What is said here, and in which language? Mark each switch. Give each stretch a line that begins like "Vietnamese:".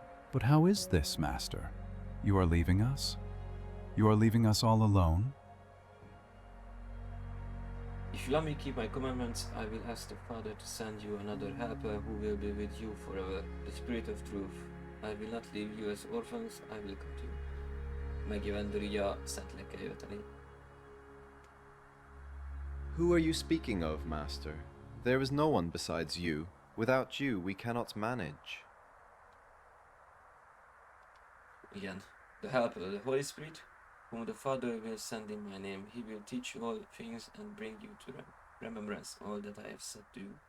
English: But how is this, Master? You are leaving us? You are leaving us all alone? If you let me keep my commandments, I will ask the Father to send you another helper who will be with you forever, the Spirit of Truth. I will not leave you as orphans, I will come to you.
Hungarian: Megjövendő így a Szentlélek eljöveteli.
English: Who are you speaking of, Master? There is no one besides you. Without you, we cannot manage.
Hungarian: Igen.
English: The helper, the Holy Spirit, whom the Father will send in my name. He will teach you all things and bring you to remembrance all that I have said to you.